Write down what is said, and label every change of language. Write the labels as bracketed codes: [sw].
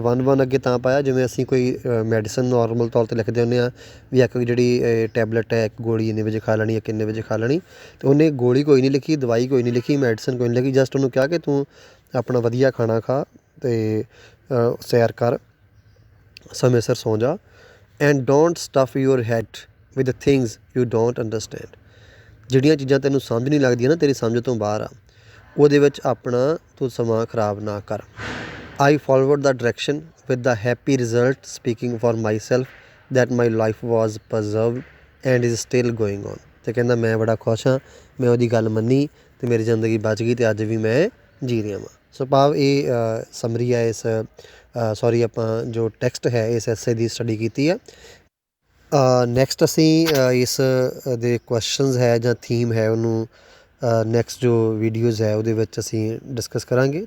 [pa] 1 ਅੱਗੇ ਤਾਂ ਪਾਇਆ ਜਿਵੇਂ ਅਸੀਂ ਕੋਈ ਮੈਡੀਸਨ ਨੋਰਮਲ ਤੌਰ 'ਤੇ ਲਿਖਦੇ ਹੁੰਦੇ ਹਾਂ ਵੀ ਇੱਕ ਜਿਹੜੀ ਟੈਬਲੇਟ ਹੈ, ਇੱਕ ਗੋਲੀ ਇੰਨੇ ਵਜੇ ਖਾ ਲੈਣੀ, ਕਿੰਨੇ ਵਜੇ ਖਾ ਲੈਣੀ, ਅਤੇ ਉਹਨੇ ਗੋਲੀ ਕੋਈ ਨਹੀਂ ਲਿਖੀ, ਦਵਾਈ ਕੋਈ ਨਹੀਂ ਲਿਖੀ, ਮੈਡੀਸਨ ਕੋਈ ਨਹੀਂ ਲਿਖੀ, ਜਸਟ ਉਹਨੂੰ ਕਿਹਾ ਕਿ ਤੂੰ ਆਪਣਾ ਵਧੀਆ ਖਾਣਾ ਖਾ ਅਤੇ ਸੈਰ ਕਰ, ਸਮੇਂ ਸਿਰ ਸੌਂ ਜਾ। [en] And don't stuff your head with things you don't understand. [pa] ਜਿਹੜੀਆਂ ਚੀਜ਼ਾਂ ਤੈਨੂੰ ਸਮਝ ਨਹੀਂ ਲੱਗਦੀਆਂ ਨਾ, ਤੇਰੀ ਸਮਝ ਤੋਂ ਬਾਹਰ ਆ, ਉਹਦੇ ਵਿੱਚ ਆਪਣਾ ਤੂੰ ਸਮਾਂ ਖਰਾਬ ਨਾ ਕਰ। [en] I followed the direction with the happy result, speaking for myself that my life was preserved and is still going on। [pa] ਅਤੇ ਕਹਿੰਦਾ ਮੈਂ ਬੜਾ ਖੁਸ਼ ਹਾਂ, ਮੈਂ ਉਹਦੀ ਗੱਲ ਮੰਨੀ ਅਤੇ ਮੇਰੀ ਜ਼ਿੰਦਗੀ ਬਚ ਗਈ ਅਤੇ ਅੱਜ ਵੀ ਮੈਂ ਜੀ ਰਿਹਾ ਵਾਂ। ਸੋ ਭਾਵ ਇਹ ਸਮਰੀ ਹੈ ਇਸ ਆਪਾਂ ਜੋ ਟੈਕਸਟ ਹੈ ਇਸ ਐਸੇ ਦੀ ਸਟੱਡੀ ਕੀਤੀ ਹੈ। ਨੈਕਸਟ ਅਸੀਂ ਇਸ ਦੇ ਕੁਐਸਚਨਸ ਹੈ ਜਾਂ ਥੀਮ ਹੈ ਉਹਨੂੰ ਨੈਕਸਟ ਜੋ ਵੀਡੀਓਜ਼ ਹੈ ਉਹਦੇ ਵਿੱਚ ਅਸੀਂ ਡਿਸਕਸ ਕਰਾਂਗੇ।